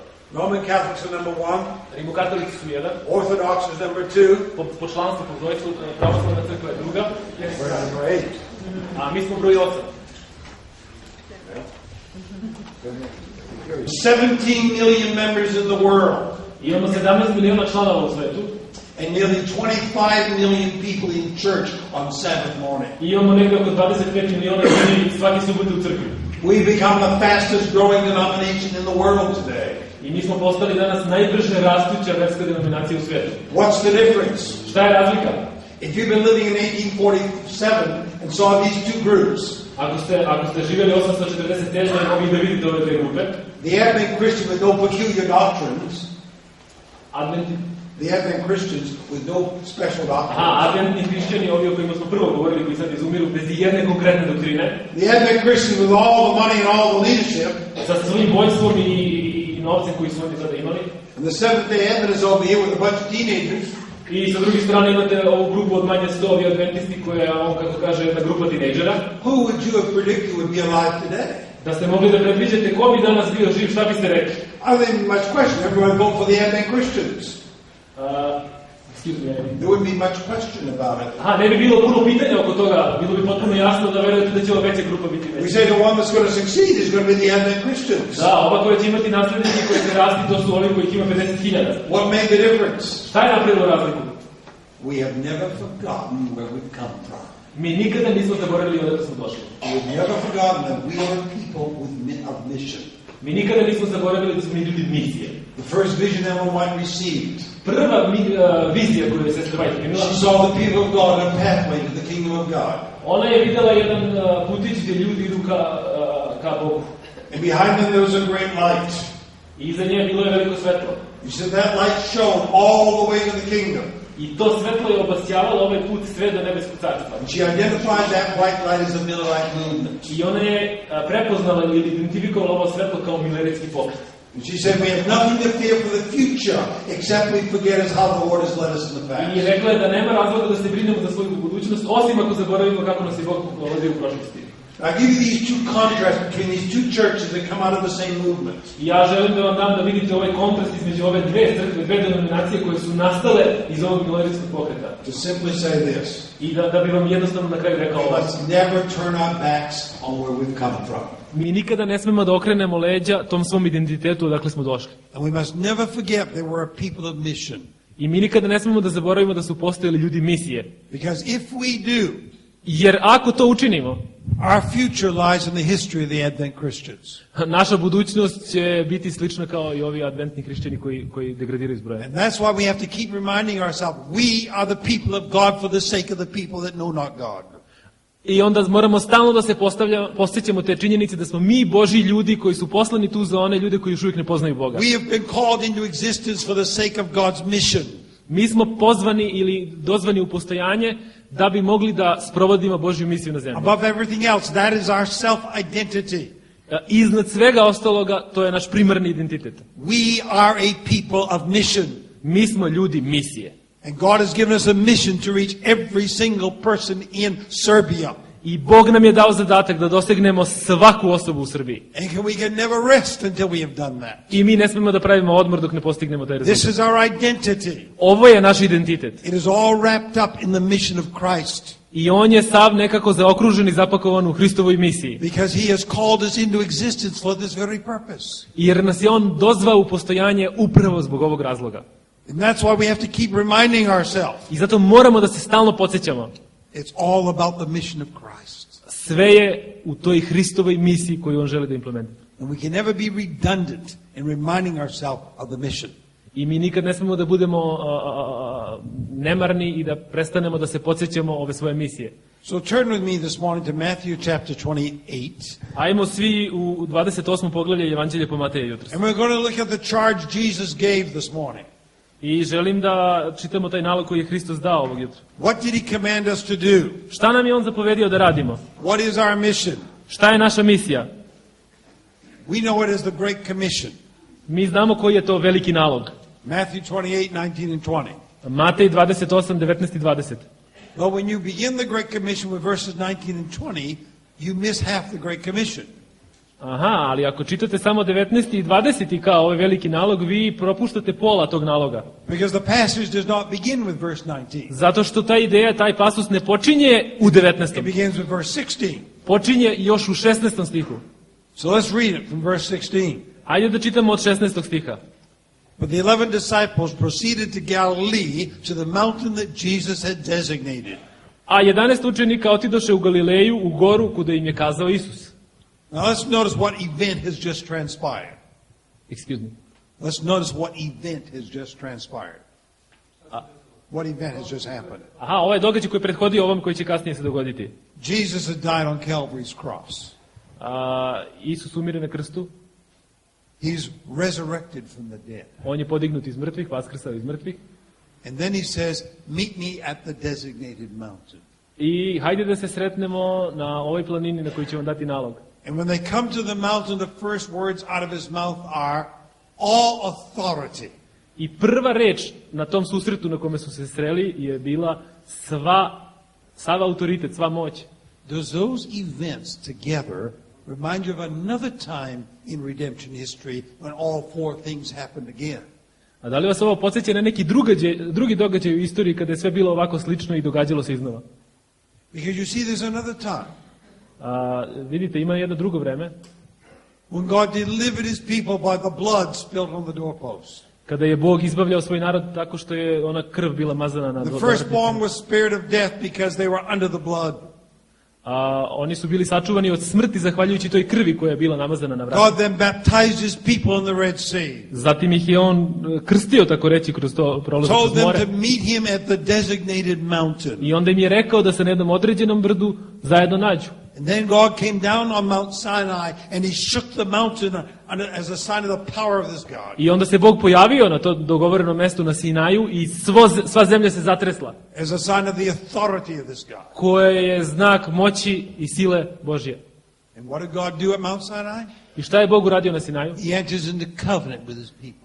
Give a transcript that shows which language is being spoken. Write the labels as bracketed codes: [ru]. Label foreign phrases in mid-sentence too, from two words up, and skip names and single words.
[en] Roman Catholics are number 1, [sr] Rimokatolici su jedan, [en] Orthodox is number 2, [sr] po članstvu, po brojstvu, pravoslavna crkva je druga, [en] we're number 8. [sr] a mi smo broj 8. [en] 17 million members in the world, [sr] I imamo 17 miliona članova u svetu, [en] and nearly 25 million people in church on Sabbath morning. [sr] i imamo negdje oko 25 miliona ljudi svaki subote u crkvi. [en] We've become the fastest growing denomination in the world today. [sr] I mi smo postali danas najbrže rastuća verska denominacija u svijetu. [en] What's the difference? [sr] Šta je razlika? [en] If you've been living in 1847 and saw these two groups, [sr] Ako ste živjeli 847 i mogli da vidite ove dve grupe, [en] the Advent Christian with no peculiar doctrines, The Advent Christians with no special doctrine. [sr] Adventni hrišćani, ovi o kojima smo prvo govorili, koji sad izumiru bez jedne konkretne doktrine. [en] The Advent Christians with all the money and all the leadership. [sr] Sa svojim vojstvom i novcem koji su oni sada imali. [en] And the Seventh-day Adventists over here with a bunch of teenagers. [sr] I sa druge strane imate ovu grupu od manje 100 ovi adventisti koja je, kako kaže, jedna grupa tinejdžera. [en] Who would you have predicted would be alive today? [sr] Da ste mogli da predviđate ko bi danas bio živ, šta biste rekli? [en] I don't think much question. Everyone vote for the Advent Christians. Excuse me. There wouldn't be much question about it. [sr] Ne bi bilo puno pitanja oko toga. Bilo bi potpuno jasno da verujete da će ova veća grupa biti veća. [en] We say the one that's going to succeed is going to be the Advent Christians. [sr] Da, ova koja će imati naslednike koji će rasti, to su ovi kojih ima 50.000. [en] What made the difference? [sr] Šta je napravilo razliku? [en] We have never forgotten where we've come from. [sr] Mi nikada nismo zaboravili odakle smo došli. [en] We have never forgotten that we are people of mission. [sr] Mi nikada nismo zaboravili da smo mi ljudi misije. [en] The first vision Ellen White received. [sr] Prva vizija koju je sestra White primila. [en] She saw the people of God on a pathway to the kingdom of God. [sr] Ona je videla jedan putić gdje ljudi idu ka Bogu. [en] And behind them there was a great light. [sr] I iza nje bilo je veliko svetlo. [en] She said that light shone all the way to the kingdom. [sr] I to svetlo je obasjavalo ovaj put sve do nebeskog carstva. [en] And she identified that white light as the Millerite movement. [sr] I ona je prepoznala ili identifikovala ovo svetlo kao milerijski pokret. [en] And she said we have nothing to fear for the future except we forget how the Lord has led us in the past. [sr] I rekla je da nema razloga da se brinemo za svoju budućnost, osim ako zaboravimo kako nas je Bog vodio u prošlosti. [en] I give you these two contrasts between these two churches that come out of the same movement. [sr] Ja želim da vam dam da vidite ovaj kontrast između ove dve crkve, dve denominacije koje su nastale iz ovog milerijskog pokreta. [en] To simply say this. [sr] I da bi vam jednostavno na kraju rekao ovo. [en] Let's never turn our backs on where we've come from. [sr] Mi nikada ne smemo da okrenemo leđa tom svom identitetu odakle smo došli. [en] And we must never forget that we're a people of mission. [sr] I mi nikada ne smemo da zaboravimo da su postojali ljudi misije. [en] Because if we do, [sr] jer ako to učinimo, [en] our future lies in the history of the Advent Christians. [sr] Naša budućnost će biti slična kao i ovi adventni hrišćani koji degradiraju iz broja. [en] And that's why we have to keep reminding ourselves, we are the people of God for the sake of the people that know not God. [sr] I onda moramo stalno da se podsjećamo te činjenice da smo mi Božji ljudi koji su poslani tu za one ljude koji još uvijek ne poznaju Boga. [en] We have been called into existence for the sake of God's mission. [sr] Mi smo pozvani ili dozvani u postojanje da bi mogli da sprovodimo Božju misiju na zemlji. [en] Above everything else, that is our self-identity. [sr] Iznad svega ostaloga, to je naš primarni identitet. [en] We are a people of mission. [sr] Mi smo ljudi misije. [en] And God has given us a mission to reach every single person in Serbia. [sr] I Bog nam je dao zadatak da dosegnemo svaku osobu u Srbiji. [en] And we can never rest until we have done that. [sr] I mi ne smemo da pravimo odmor dok ne postignemo taj rezultat. [en] This is our identity. [sr] Ovo je naš identitet. [en] It is all wrapped up in the mission of Christ. [sr] I on je sav nekako zaokružen i zapakovan u Hristovoj misiji. [en] Because he has called us into existence for this very purpose. [sr] Jer nas je on dozvao u postojanje upravo zbog ovog razloga. [en] And that's why we have to keep reminding ourselves. [sr] I zato moramo da se stalno podsjećamo. [en] It's all about the mission of Christ. [sr] Sve je u toj Hristovoj misiji koju on želi da implementira. [en] And we can never be redundant in reminding ourselves of the mission. [sr] I mi nikad ne smemo da budemo nemarni i da prestanemo da se podsjećamo ove svoje misije. [en] So turn with me this morning to Matthew chapter 28. [sr] Ajmo svi u 28. poglavlje Evanđelja po Mateja jutros. [en] And we're going to look at the charge Jesus gave this morning. [sr] I želim da čitamo taj nalog koji je Hristos dao ovog jutra. [en] What did he command us to do? [sr] Šta nam je on zapovedio da radimo? [en] What is our mission? [sr] Šta je naša misija? [en] We know it as the Great Commission. [sr] Mi znamo koji je to veliki nalog. [en] Matthew 28, 19 and 20. [sr] Matej 28, 19 i 20. [en] But when you begin the Great Commission with verses 19 and 20, you miss half the Great Commission. [sr] Aha, ali ako čitate samo 19 i 20 kao ovaj veliki nalog, vi propuštate pola tog naloga. [en] Because the passage does not begin with verse 19. [sr] Zato što ta ideja, taj pasus ne počinje u [en] It [sr] 19. [en] begins with verse 16. [sr] Počinje još u 16. stihu. [en] So let's read it from verse 16. [sr] Ajde da čitamo od 16. stiha. [en] But the 11 disciples proceeded to Galilee, to the mountain that Jesus had designated. [sr] A 11 učenika otidoše u Galileju, u goru kuda im je kazao Isus. [en] Now let's notice what event has just transpired. Excuse me. Let's notice what event has just transpired. What event has just happened? [sr] Aha, ovaj događaj koji prethodio ovom koji će kasnije se dogoditi. [en] Jesus had died on Calvary's cross. [sr] Isus umire na krstu. [en] He's resurrected from the dead. [sr] On je podignut iz mrtvih, vaskrsao iz mrtvih. [en] And then he says, meet me at the designated mountain. [sr] I hajde da se sretnemo na ovoj planini na kojoj će vam dati nalog. [en] And when they come to the mountain, the first words out of his mouth are, all authority. [sr] I prva reč na tom susretu na kome su se sreli je bila sav autoritet, sva moć. [en] Does those events together remind you of another time in redemption history when all four things happened again? [sr] A da li vas ovo podsjeća na neki drugi događaj u istoriji kada je sve bilo ovako slično i događalo se iznova? [en] Because you see, there's another time [sr] Vidite, ima jedno drugo vreme [en] when God delivered his people by the blood spilled on the doorpost. [sr] kada je Bog izbavljao svoj narod tako što je ona krv bila mazana na [en] The [sr] vratice. [en] firstborn was spared of death because they were under the blood. [sr] Oni su bili sačuvani od smrti zahvaljujući toj krvi koja je bila namazana na vratice. [en] God then baptized his people in the Red Sea. [sr] Zatim ih je on krstio, tako reći, kroz to prolazak [en] Told [sr] kroz [en] them [sr] more. [en] to meet him at the designated mountain. [sr] I onda im je rekao da se na jednom određenom brdu zajedno nađu. [en] And then God came down on Mount Sinai and he shook the mountain as a sign of the power of this God. [sr] I onda se Bog pojavio na to dogovoreno mesto na Sinaju i sva zemlja se zatresla, [en] As a sign of the authority of this God. [sr] koje je znak moći i sile Božje. [en] And what did God do at Mount Sinai? [sr] I šta je Bog uradio na Sinaju? [en] He enters into covenant with his people.